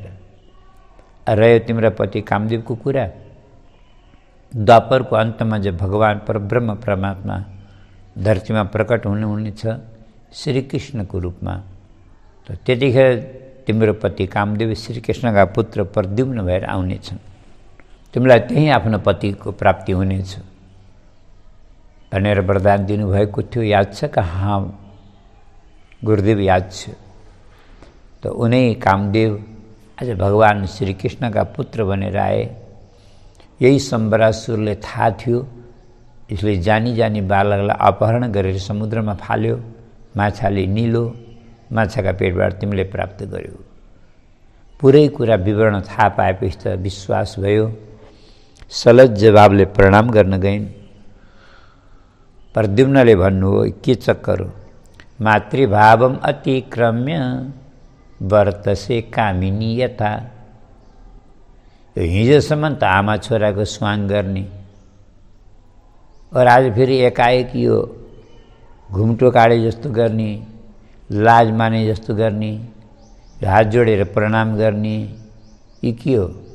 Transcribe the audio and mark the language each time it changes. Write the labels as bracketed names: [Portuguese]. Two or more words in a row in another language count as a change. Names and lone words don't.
[Nepali] रह्यो तिम्रो पति कामदेवको कुरा, द्वापरको अन्तमा जब भगवान परब्रह्म परमात्मा धरतीमा प्रकट हुनुहुनेछ श्रीकृष्णको रूपमा, त त्यतिखेर तिम्रो पति कामदेव श्रीकृष्णका पुत्र प्रद्युम्न भएर आउनेछन्। तिमीलाई त्यही आफ्नो पतिको प्राप्ति हुनेछ भनेर वरदान दिनुभएको थियो, याद छ कि? हाँ गुरुदेव याद छ। त उनै कामदेव आज भगवान श्रीकृष्णका पुत्र बनेर आए। यही सम्भ्रासुरले थाहा थियो, इसलिए जानी जानी बालकलाई अपहरण गरेर समुद्रमा फाल्यो। माछाले निलो, माछाका पेटबाट तिमीले प्राप्त गर्यो। पुरै कुरा विवरण थाहा पाएपछि त विश्वास भयो। सलज जवाबले प्रणाम गर्न गइन्। प्रद्युम्नले भन्नुभयो, के चक्कर हो? [Sanskrit] मातृभावम अतिक्रम्य वर्तसे कामिनी यथा। [Nepali] हिजोसम्म त आमा छोराको स्वाङ गर्ने, और आज फेरि एकाएक यो घुम्टो काडे जस्तो गर्ने, लाज माने जस्तो गर्ने, हात जोडेर प्रणाम गर्ने, यी के हो?